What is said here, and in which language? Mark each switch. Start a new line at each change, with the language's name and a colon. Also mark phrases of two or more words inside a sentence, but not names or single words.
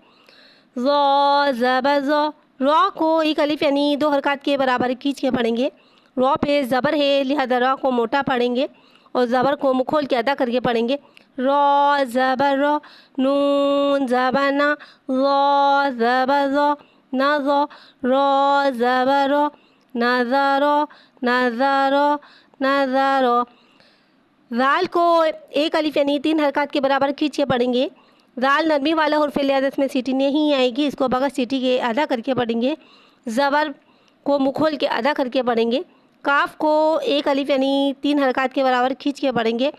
Urdu: ذا زبر ذا. را کو ایک الف یعنی 2 حرکات کے برابر کھینچ کے پڑھیں گے. را پہ زبر ہے, لہٰذا را کو موٹا پڑھیں گے اور زبر کو منہ کھول کے ادا کر کے پڑھیں گے. را زبر را. نون زبر نا, ذا زبر ذا, نذا. را زبر را, نذر, نذر, نذر. ذال کو ایک الف یعنی 3 حرکات کے برابر کھینچ کے پڑھیں گے. ذال نرمی والا حرف ہے, لہٰذا اس میں سیٹی نہیں آئے گی, اس کو بغیر سیٹی کے ادا کر کے پڑھیں گے. زبر کو منہ کھول کے ادا کر کے پڑھیں گے. کاف کو ایک الف یعنی 3 حرکات کے برابر کھینچ کے پڑھیں گے.